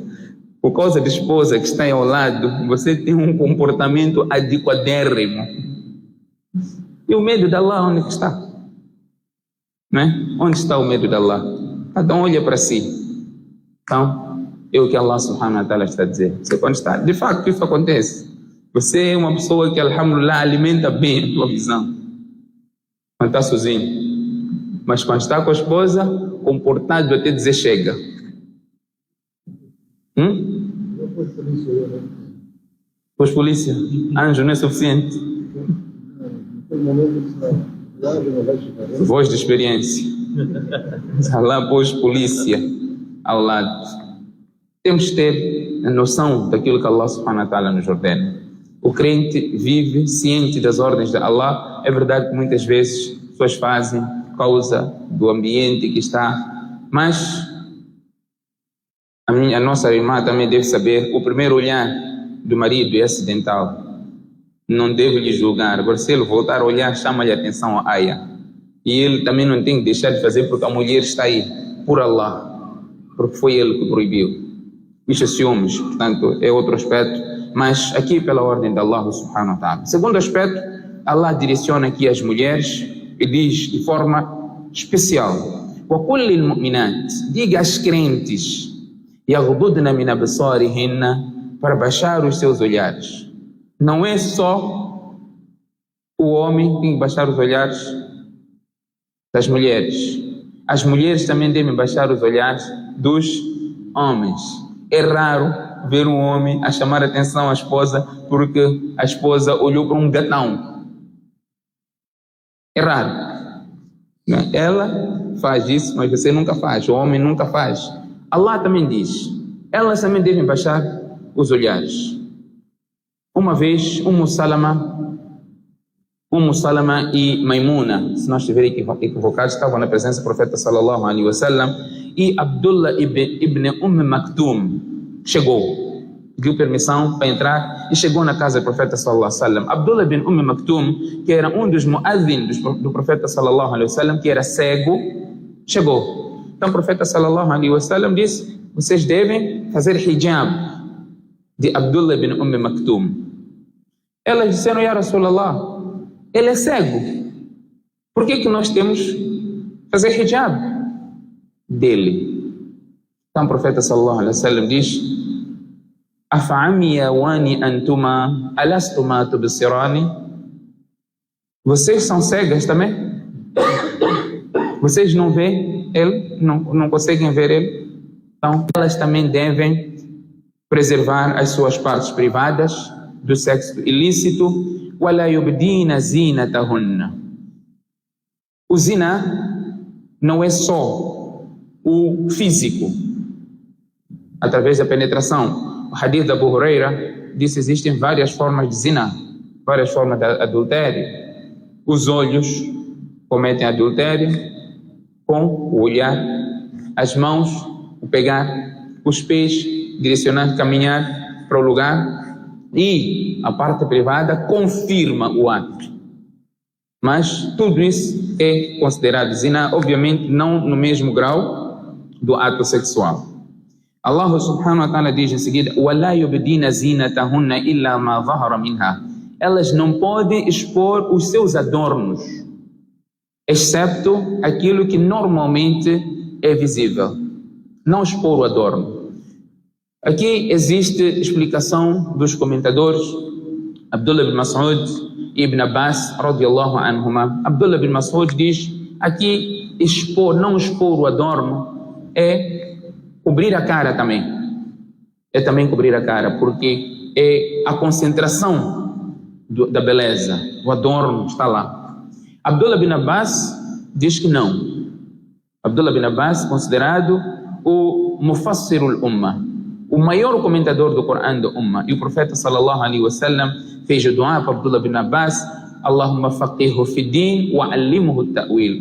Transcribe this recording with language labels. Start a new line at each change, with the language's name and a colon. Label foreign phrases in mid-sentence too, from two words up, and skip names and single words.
Portuguese: Por causa da esposa que está aí ao lado, você tem um comportamento adequadérrimo. E o medo de Allah onde que está? Não é? Onde está o medo de Allah? Cada um olha para si. Então, é o que Allah
Arabic: سبحانه وتعالى
Portuguese: está a dizer. Você quando está, de facto isso acontece. Você é uma pessoa que, alhamdulillah, alimenta bem a tua visão. Quando está sozinho. Mas quando está com a esposa, comportado até dizer chega. Pois polícia. Anjo não é suficiente. Voz de experiência. Allah pôs polícia ao lado. Temos que ter a noção daquilo que Allah
Arabic: سبحانه وتعالى
Portuguese: nos ordena. O crente vive ciente das ordens de Allah. É verdade que muitas vezes pessoas fazem por causa do ambiente que está, mas a nossa irmã também deve saber, o primeiro olhar do marido é acidental. Não deve lhe julgar. Agora, se ele voltar a olhar, chama-lhe a atenção a aya. E ele também não tem que deixar de fazer porque a mulher está aí, por Allah, porque foi ele que proibiu. Isso é ciúmes, portanto, é outro aspecto, mas aqui pela ordem de Allah
Arabic: سبحانه وتعالى.
Portuguese: Segundo aspecto, Allah direciona aqui as mulheres e diz de forma especial:
Arabic: وَقُلْ لِلْمُؤْمِنَاتِ,
Portuguese: diga às crentes,
Arabic: يَغْضُضْنَ مِنْ أَبْصَارِهِنَّ,
Portuguese: para baixar os seus olhares. Não é só o homem que tem que baixar os olhares das mulheres. As mulheres também devem baixar os olhares dos homens. É raro ver um homem a chamar a atenção à esposa porque a esposa olhou para um gatão. É raro. Ela faz isso, mas você nunca faz. O homem nunca faz. Allah também diz, elas também devem baixar os olhares. Uma vez, Umm Salama e Maimuna, se não estiver equivocado, estavam na presença do profeta
Arabic: صلى الله عليه وسلم,
Portuguese: e Abdullah ibn Maktum chegou, pediu permissão para entrar e chegou na casa do profeta
Arabic: صلى الله عليه وسلم.
Portuguese: Abdullah ibn Maktum, que era um dos muazzins do profeta
Arabic: صلى الله عليه وسلم,
Portuguese: que era cego, chegou. Então o profeta
Arabic: صلى الله عليه وسلم
Portuguese: disse: vocês devem fazer hijab de Abdullah ibn Maktum. Elas disseram:
Arabic: يا رسول الله,
Portuguese: ele é cego. Por que nós temos que fazer hijab dele? Então o profeta
Arabic: صلى الله عليه وسلم
Portuguese: diz:
Arabic: أفعمياوان أنتما ألستما تبصران?
Portuguese: Vocês são cegas também? Vocês não veem ele? Não conseguem ver ele? Então elas também devem preservar as suas partes privadas do sexo ilícito.
Arabic: وَلَا يُبْدِينَ زِينَتَهُنَّ.
Portuguese: O zina não é só o físico, através da penetração. O hadith da Abu Huraira diz que existem várias formas de zina, várias formas de adultério. Os olhos cometem adultério com o olhar, as mãos, o pegar, os pés, direcionar, caminhar para o lugar. E a parte privada confirma o ato. Mas tudo isso é considerado zina, obviamente não no mesmo grau do ato sexual. Allah
Arabic: سبحانه وتعالى
Portuguese: diz em seguida:
Arabic: وَلَا يُبْدِينَ زِينَتَهُنَّ إِلَّا مَا ظَهَرَ مِنْهَا.
Portuguese: Elas não podem expor os seus adornos, excepto aquilo que normalmente é visível. Não expor o adorno. Aqui existe explicação dos comentadores Abdullah bin Mas'ud e Ibn Abbas
Arabic: رضي الله عنهما.
Portuguese: Abdullah bin Mas'ud diz aqui não expor o adorno é cobrir a cara também. É também cobrir a cara, porque é a concentração da beleza. O adorno está lá. Abdullah bin Abbas diz que não. Abdullah bin Abbas, considerado o
Arabic: مفسر الأمة,
Portuguese: o maior comentador do Corão da Ummah, e o profeta
Arabic: صلى الله عليه وسلم
Portuguese: fez o dua para Abdullah bin Abbas:
Arabic: اللهم فقهه في دين وعلمه التأويل.